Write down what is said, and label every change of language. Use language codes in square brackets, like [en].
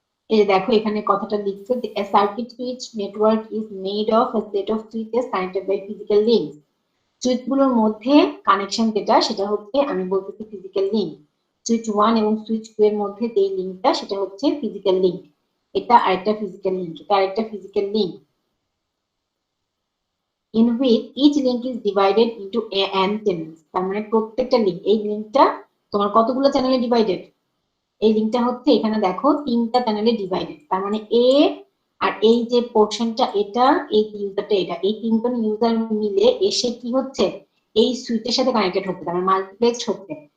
[bn] এই যে দেখো এখানে কথাটা লিখছে যে [en] a circuit switch network is made of a set of switches connected by physical links. [bn] Switch গুলোর মধ্যে কানেকশন যেটা সেটা হচ্ছে আমি বলতেছি ফিজিক্যাল লিংক। সুইচ 1 এবং সুইচ 2 এর মধ্যে যে লিংকটা সেটা হচ্ছে ফিজিক্যাল লিংক। এটা আরেকটা ফিজিক্যাল লিংক, এটা আরেকটা physical link. [en] in which each link is divided into n channels। [bn] তার মানে প্রত্যেকটা লিংক, এই লিংকটা তোমার কতগুলো চ্যানেলে ডিভাইডেড, এই লিংকটা হচ্ছে এখানে দেখো 3টা চ্যানেলে ডিভাইডেড। তার মানে এ আর এই যে পোর্শনটা এটা, এই ইউজারটা এটা, এই 3জন ইউজার মিলে এসে কি হচ্ছে এই সুইচের সাথে কানেক্টেড হচ্ছে, তার মানে মাল্টিপ্লেক্স হচ্ছে।